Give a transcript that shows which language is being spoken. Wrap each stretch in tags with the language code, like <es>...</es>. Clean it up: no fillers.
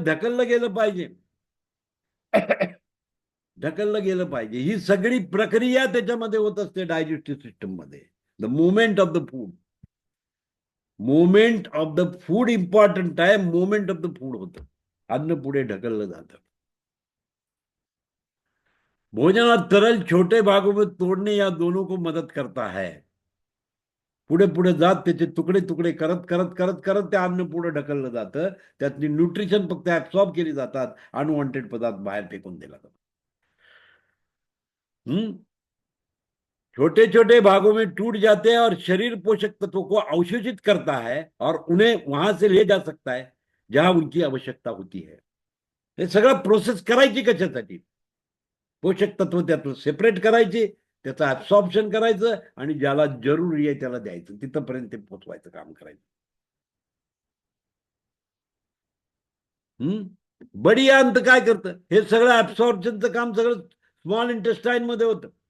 <mr>ढकललं गेलं पाहिजे. ढकललं गेलं पाहिजे. ही सगळी प्रक्रिया त्याच्यामध्ये होत असते डायजेस्टिव्ह सिस्टम मध्ये.</mr> <en>The movement of the food, movement of the food important आहे.</en> <mr>मुवमेंट ऑफ द फूड होतं, अन्न पुढे ढकललं जातं.</mr> <hi>भोजन और तरल छोटे भागों में तोड़ने या दोनों को मदद करता है.</hi> <mr>पुढे पुढे जात त्याचे तुकडे तुकडे करत करत करत करत ते अन्न पुढे ढकललं जातं. त्यातली न्यूट्रिशन फक्त ऍब्सॉर्ब केली जातात, अनवॉन्टेड पदार्थ बाहेर फेकून दिला जातो.</mr> <hi>छोटे छोटे भागों में टूट जाते हैं और शरीर पोषक तत्वों को अवशोषित करता है और उन्हें वहां से ले जा सकता है जहां उनकी आवश्यकता होती है.</hi> <mr>हे सगळं प्रोसेस करायची कशासाठी? पोषक तत्व त्यातून सेपरेट करायचे, त्याचं ऍब्सॉर्प्शन करायचं, आणि ज्याला जरुरी आहे त्याला द्यायचं, तिथपर्यंत ते पोचवायचं काम करायचं.</mr> <hi>बडी अंत</hi> <mr>काय करतं? हे सगळं ऍब्सॉर्प्शनचं काम सगळं स्मॉल इंटेस्टाईन मध्ये होतं.</mr>